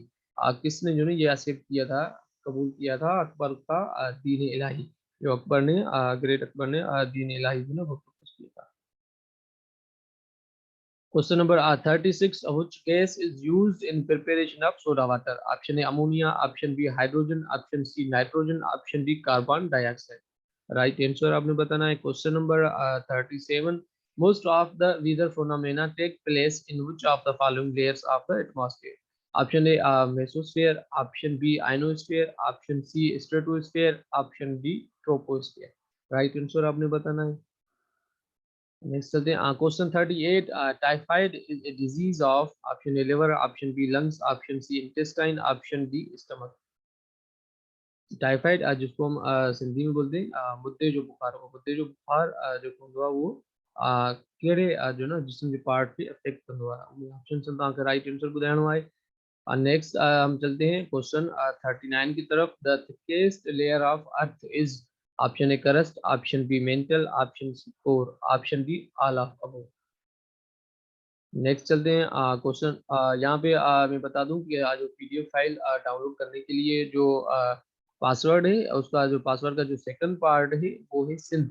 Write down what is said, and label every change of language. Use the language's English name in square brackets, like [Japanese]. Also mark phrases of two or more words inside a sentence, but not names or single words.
[Hindi] किसने जो है ये एक्सेप्ट किया था, कबूल किया था अकबर का दीन इलाही, जो अकबर ने ग्रेट अकबर ने दीन इलाही जो ना वो प्रपोज किया था। [English] question number 36. which gas is used in preparation of soda water, option A ammonia, option B hydrogen, option C nitrogen, option D carbon dioxide. right answer [Hindi] आपने बताना है। [English] question number [Hindi] 37। [English] most of the weather phenomena take place in which of the following layers of the atmosphere, option A mesosphere, option B ionosphere, option C stratosphere, option D troposphere. right answer [Hindi] आपने बताना है। नेक्स्ट चलते हैं क्वेश्चन 38। [English] typhoid is a disease of, option A liver, option B lungs, option C intestine, option D stomach. [Hindi] टाइफाइड जिसको हम सिंधी में बोलते हैं [Sindhi] मुद्दे जो बुखार हो, मुद्दे जो बुखार जो हूंदो आहे वो कहिड़े जो ना जिस्म जे पार्ट खे अफेक्ट कंदो आहे। ऑप्शन तव्हांखे [English] right answer [Sindhi] ॿुधाइणो आहे। [Hindi] नेक्स्ट हम चलते हैं क्वेश्चन 39 की तरफ। [English] the thickest layer of earth is, option A crust, option B mantle, option C core, option D all of above. [Hindi] नेक्स्ट चलते हैं क्वेश्चन यहाँ पे मैं बता दूं कि जो [English] PDF file download [Hindi] करने के लिए जो पासवर्ड है, उसका जो पासवर्ड का जो [English] second part [Hindi] है वो है सिंध।